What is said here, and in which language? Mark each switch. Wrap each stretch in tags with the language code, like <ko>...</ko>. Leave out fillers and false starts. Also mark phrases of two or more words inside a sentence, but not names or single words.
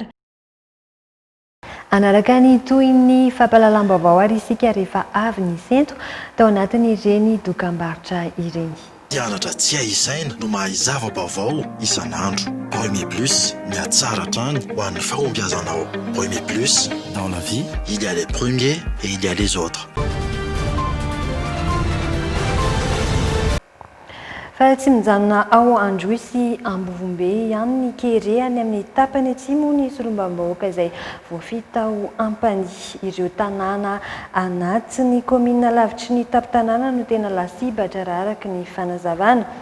<mg>Anaraka ny toy ny fampalalam-baovao ary isika rehefa avy ny sento tao anatin'ireny dokam-barotra ireny. Mpianatra tsy aisaina no mahazava vaovao isan'andro. Premier Plus, miatsara trany ho an'ny fahombiazanao.</mg> <fr>Premier Plus, dans la vie, il y a les premiers et il y a les autres.</fr> <mg>Fa tsy mijanona ao Androisy Ambovombe ihany ny kere any amin'ny tapany atsimo ny solombam-bahoaka izay voafita ho ampany. Ireo tanàna anatin'ny komina lavitry ny tapo-tanàna no tena lasibatra raha araka ny fanazavana.</mg>